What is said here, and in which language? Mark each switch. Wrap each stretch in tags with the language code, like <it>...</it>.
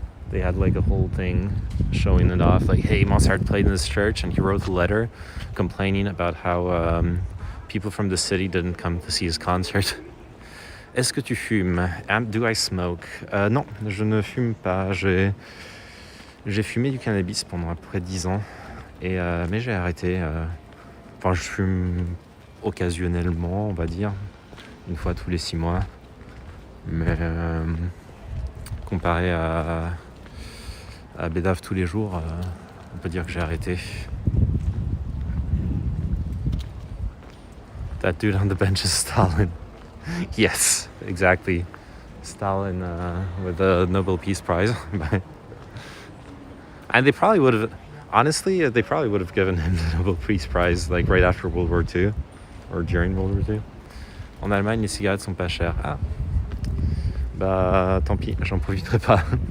<en>They had like a whole thing showing it off, like, hey, Mozart played in this church, and he wrote a letter complaining about how people from the city didn't come to see his concert.</en> <fr>Est-ce que tu fumes?</fr> <en>Do I smoke?</en> <fr>Non, je ne fume pas. J'ai fumé du cannabis pendant à peu près 10 ans, mais j'ai arrêté. Enfin, je fume occasionnellement, on va dire, une fois tous les 6 mois. Mais comparé à Bédave tous les jours, on peut dire que j'ai arrêté.</fr> <en>That dude on the bench is Stalin. Yes, exactly. Stalin with the Nobel Peace Prize. And they probably would have, honestly, they probably would have given him the Nobel Peace Prize like right after World War II or during World War II.</en> <fr>En Allemagne, les cigarettes sont pas chères. Ah, bah tant pis, j'en profiterai pas.</fr>